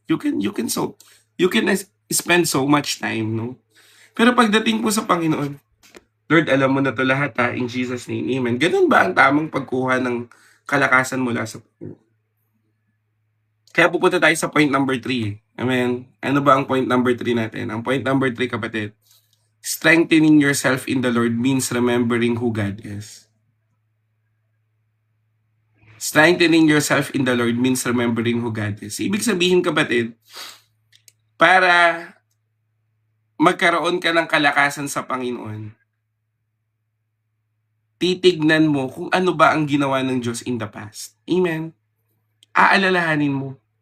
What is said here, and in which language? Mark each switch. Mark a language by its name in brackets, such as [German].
[English] You can spend so much time, no? [Filipino] Pero pagdating po sa Panginoon, Lord, alam mo na to lahat ha, [English] in Jesus' name, amen. [Filipino] Ganun ba ang tamang pagkuha ng kalakasan mula sa Panginoon? Kaya pupunta tayo sa point number 3. Amen. Ano ba ang point number 3 natin? Ang point number 3, kapatid, [English] strengthening yourself in the Lord means remembering who God is. Strengthening yourself in the Lord means remembering who God is. [Filipino] Ibig sabihin, kapatid, para magkaroon ka ng kalakasan sa Panginoon, titignan mo kung ano ba ang ginawa ng Diyos [English] in the past. [Filipino] Amen. Aalalahanin mo.